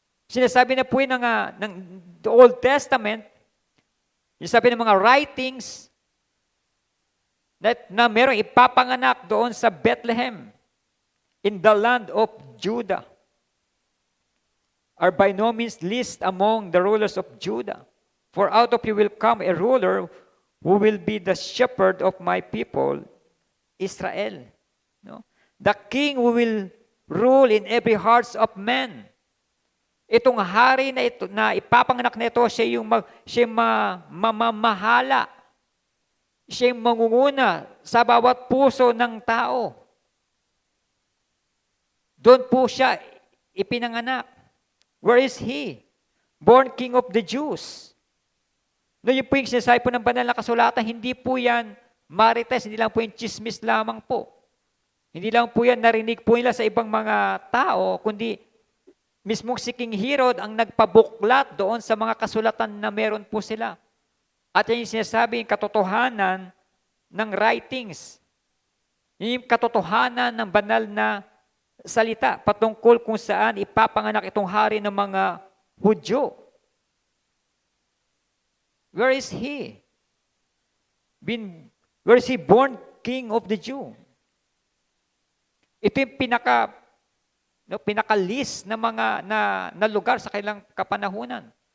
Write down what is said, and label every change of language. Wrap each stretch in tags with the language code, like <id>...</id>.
<tl>Sinasabi na po yun ng Old Testament, sinasabi ng mga writings, na merong ipapanganak doon sa Bethlehem,</tl> <en>in the land of Judah,</en> <tl>are by no means least among the rulers of Judah.</tl> <en>For out of you will come a ruler who will be the shepherd of my people, Israel. No? The king who will rule in every hearts of men.</en> <tl>Itong hari na ito, na ipapanganak na ito, siya yung mamamahala. Siya yung mangunguna sa bawat puso ng tao. Doon po siya ipinanganak.</tl> <en>Where is he? Born King of the Jews.</en> <tl>No, yung po yung sinasabi po ng banal na kasulatan, hindi po yan marites, hindi lang po yung chismis lamang po. Hindi lang po yan narinig po nila sa ibang mga tao, kundi mismong si King Herod ang nagpabuklat doon sa mga kasulatan na meron po sila. At yan yung sinasabi, yung katotohanan ng writings. Yung katotohanan ng banal na salita patungkol kung saan ipapanganak itong hari ng mga Hudyo.</tl> <en>Where is he? Where is he born King of the Jew?</en> <tl>Ito yung pinaka-list na mga na lugar sa kailang kapanahunan.</tl>